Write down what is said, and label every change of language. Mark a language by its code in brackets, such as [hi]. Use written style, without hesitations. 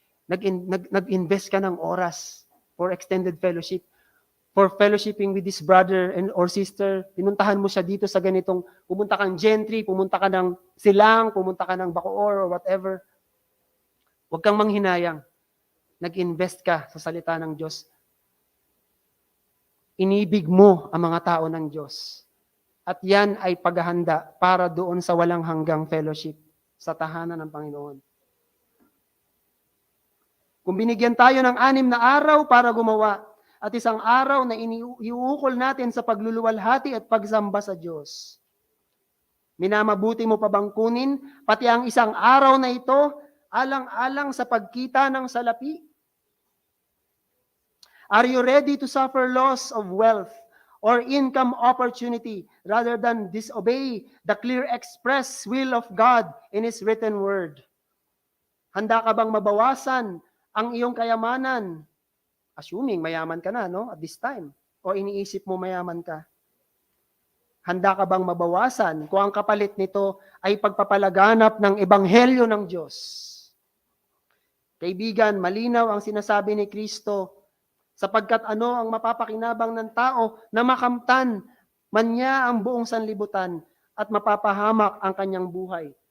[tl] Nag-invest ka ng oras [en] for extended fellowship, for fellowshipping with this brother and or sister. [tl] Pinuntahan mo siya dito sa ganitong, pumunta kang Gentry, pumunta ka ng Silang, pumunta ka ng Bacoor or whatever. Huwag kang manghinayang. Nag-invest ka sa salita ng Diyos. Inibig mo ang mga tao ng Diyos. At yan ay paghahanda para doon sa walang hanggang fellowship sa tahanan ng Panginoon. Kung binigyan tayo ng 6 na araw para gumawa, at isang araw na iuukol natin sa pagluluwalhati at pagsamba sa Diyos, minamabuti mo pa bang kunin pati ang isang araw na ito alang-alang sa pagkita ng salapi? [en] Are you ready to suffer loss of wealth or income opportunity rather than disobey the clear express will of God in His written word? [tl] Handa ka bang mabawasan ang iyong kayamanan? Assuming mayaman ka na, no, at this time. O iniisip mo mayaman ka. Handa ka bang mabawasan kung ang kapalit nito ay pagpapalaganap ng ebanghelyo ng Diyos? Kaibigan, malinaw ang sinasabi ni Kristo, sapagkat ano ang mapapakinabang ng tao na makamtan man niya ang buong sanlibutan at mapapahamak ang kanyang buhay?